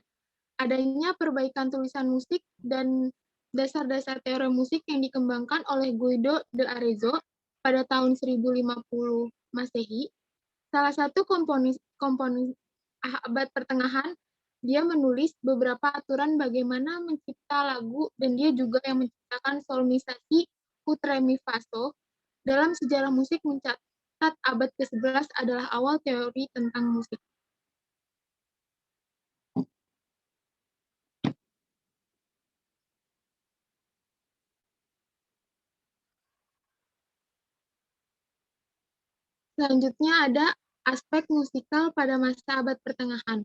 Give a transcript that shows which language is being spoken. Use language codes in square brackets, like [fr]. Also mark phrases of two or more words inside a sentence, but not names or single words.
[id] Adanya perbaikan tulisan musik dan dasar-dasar teori musik yang dikembangkan oleh Guido de Arezzo pada tahun 1050 Masehi. Salah satu komponis abad pertengahan, dia menulis beberapa aturan bagaimana mencipta lagu, dan dia juga yang menciptakan solmisasi ut re mi fa so. Dalam sejarah musik mencatat abad ke-11 adalah awal teori tentang musik. Selanjutnya ada aspek musikal pada masa abad pertengahan.